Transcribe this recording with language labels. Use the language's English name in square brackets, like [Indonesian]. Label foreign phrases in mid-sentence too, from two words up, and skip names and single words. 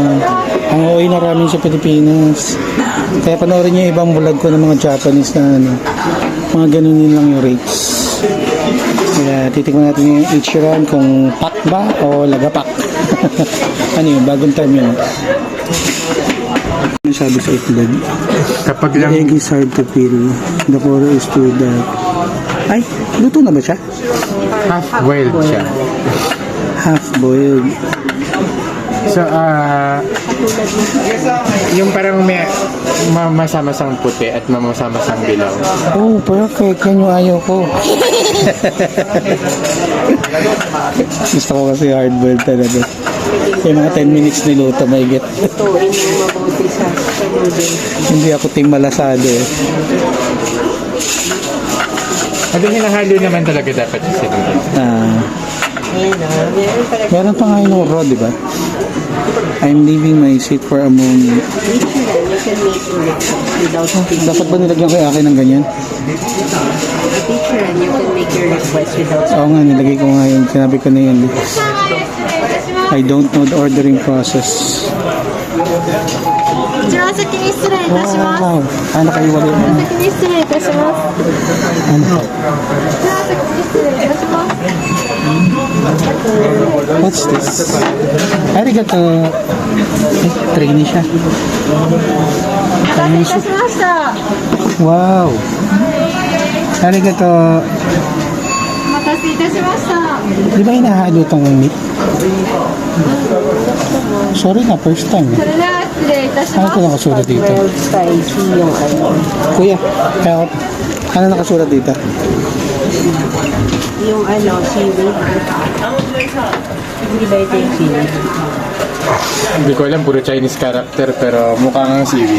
[Filipino] Ang OA na ramen sa Pilipinas. Kaya panoorin niyo yung ibang vlog ko ng mga Japanese na ano, mga ganunin lang yung rates. Kaya titikman natin yung Ichiran kung pak ba o lagapak. Ano yun? Bagong term yun. Ano sabi sa itlog? Kapag [English] The [Filipino] lang [English] egg is hard to peel. The core is too dark. [Filipino] Ay, luto na ba siya? half-boiled siya. [English] Half-boiled. [Filipino] So, tulad mo. Yung parang may masama-masang puti at masama-masang dilaw. Oh, perfect. Yan yung ayaw ko. Gusto ko kasi hard-boiled talaga. Yung mga 10 minutes niluto, may get. Lutuin mo mabuti sa noodles. Hindi ako team malasado eh. At hinahalo naman talaga dapat yung sinunod. Ayan o, meron pala. Meron pa nga yung raw, di ba? [English] I'm leaving my seat for a moment. [Filipino] Dito na, [English] you can make your request without speaking. [Filipino] Dapat ba nilagyan kay akin ng ganyan? [English] Teacher, and you can make your request without speaking. [Filipino] Oo nga, nilagay ko nga yun. Sinabi ko na yun. [English] I don't know the ordering process. [Japanese] こちらお先に失礼いたします。 [Filipino] Wow. Ano kayo wala? [Japanese] お先に失礼いたします。 [Filipino] Ano? [Japanese] こちらお先に失礼いたします。 [English] What's this? [Japanese] Arigato. [Filipino] Trainee siya. [Japanese] お待たせいたしました。 Wow. Arigato. お待たせいたしました。 [Filipino] Di ba hinahalo tong meat? [English] Sorry na, first time. [Japanese] それでは失礼いたし [Filipino] Ano [Japanese] ま [Filipino] ito [Japanese] す。 [Filipino] nakasulat dito? Well, spicy yung ano. Kuya, help. Ano nakasulat dito? Yung ano, seaweed. Hindi ba ito yung seaweed? Hindi ko alam, puro Chinese character pero mukhang seaweed.